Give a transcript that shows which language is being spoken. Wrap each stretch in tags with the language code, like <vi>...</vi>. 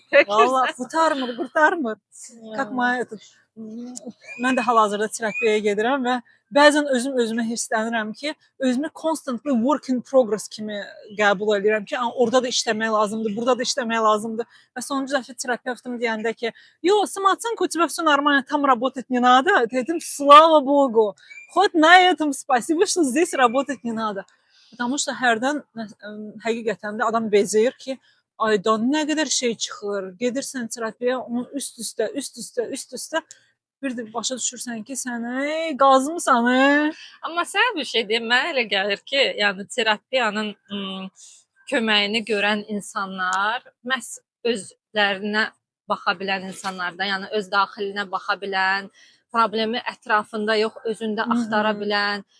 <az>Vallahi qurtarmır. Как my mən də hal-hazırda terapiyaya gedirəm və bəzən özümə hirslənirəm ki, özümü</az> <en>constantly work in progress</en> <az>kimi qəbul edirəm ki, orada da işləmək lazımdır, burada da işləmək lazımdır. Və sonuncu dəfə terapevtim deyəndə ki, "Yo,</az> <ru>самооценка у тебя всё нормально, там работать не надо." Dedim, "Слава Богу. Хоть на этом спасибо, что здесь работать не надо." Потому что</ru> <az>hərdən həqiqətən də adam bezir ki, aydan nə qədər şey çıxır. Gedirsən terapiyaya, onu üst-üstə bir də başa düşürsən ki, sən qazmısan. Amma sən bir şey deyim, mənə elə gəlir ki, yəni terapiyanın köməyini görən insanlar məhz özlərinə baxa bilən insanlardan, yəni öz daxilinə baxa bilən, problemi ətrafında yox, özündə axtara bilən.</az>